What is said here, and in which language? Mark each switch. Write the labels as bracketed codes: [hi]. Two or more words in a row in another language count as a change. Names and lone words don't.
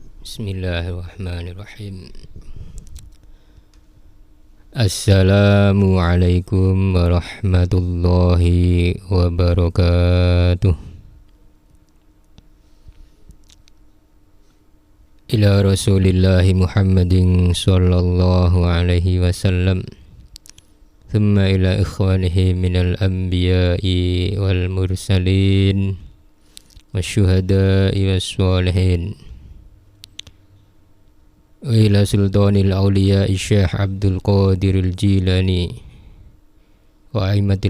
[ar] بسم الله الرحمن الرحيم. السلام عليكم ورحمة الله وبركاته. إلى رسول الله محمد صلى الله عليه وسلم. ثم إلى إخوانه من الأنبياء والمرسلين والشهداء والصالحين. وإلى سلطان الأولياء Syekh Abdul Qadir al-Jilani وأئمة